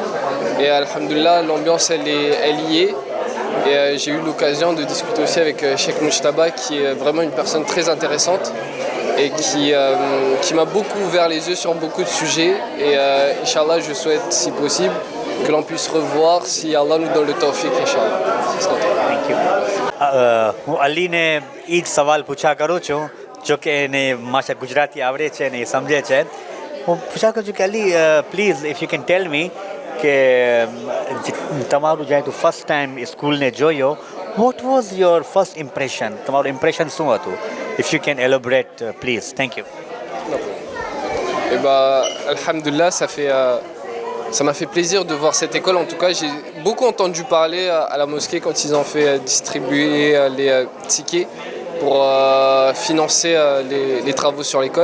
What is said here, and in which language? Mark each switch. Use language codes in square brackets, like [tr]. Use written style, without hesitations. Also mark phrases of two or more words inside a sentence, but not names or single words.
[fr] Et alhamdoulilah, l'ambiance elle y est. Et j'ai eu l'occasion de discuter aussi avec Cheikh Mujtaba, qui est vraiment une personne très intéressante et qui m'a beaucoup ouvert les yeux sur beaucoup de sujets. Et Inch'Allah, je souhaite, si possible, que l'on puisse revoir si Allah nous donne le tawfiq, Inch'Allah. [en] Thank you [gu] હું અલીને એ જ સવાલ પૂછા કરું છું જો કે એને મારા ગુજરાતી આવડે છે ને એ સમજે છે હું પૂછા કરું છું કે અલી [en] please if you can tell me [gu] કે તમારું જ્યારે તું [en] first time [gu] સ્કૂલને જોયો [en] What was your first impression [gu] તમારું ઇમ્પ્રેશન શું હતું [en] if you can elaborate please thank you [fr] Et alhamdulillah, ça m'a fait plaisir de voir cette école. En tout cas, j'ai beaucoup entendu parler à la mosquée quand ils ont fait distribuer les tickets pour financer les travaux sur l'école.